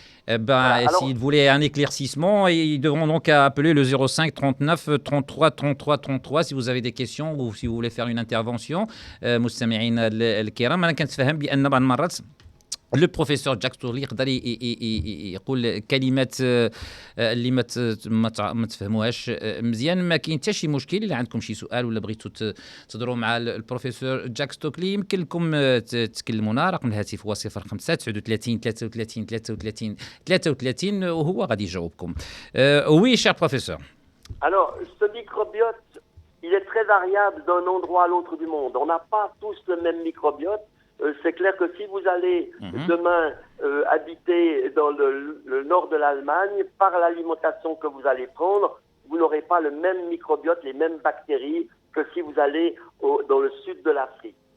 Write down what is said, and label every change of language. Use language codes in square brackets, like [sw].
[fr] Voilà, s'ils voulaient un éclaircissement, ils devront donc appeler le 05 39 33 33 33 si vous avez des questions ou si vous voulez faire une intervention. [ar] مستمعينا الكرام، أنا كنتفهم بأن بعض المرات لو بروفيسور جاك ستوكلي يقدر يقول كلمات اللي ما تفهموهاش مزيان. ما كاين حتى شي مشكل. الا عندكم شي سؤال ولا بغيتوا تهضروا مع البروفيسور جاك ستوكلي يمكن لكم تكلمونا. رقم الهاتف هو 05 39 33 33 33 وهو غادي يجاوبكم. [fr] وي شير بروفيسور. Alors, ce microbiote, il est très variable d'un endroit à l'autre du monde. On n'a pas tous le même microbiote. C'est clair que si vous allez demain habiter dans le nord de l'Allemagne, par l'alimentation que vous allez prendre, vous n'aurez pas le même microbiote, les mêmes bactéries que si vous allez dans le sud de l'Afrique.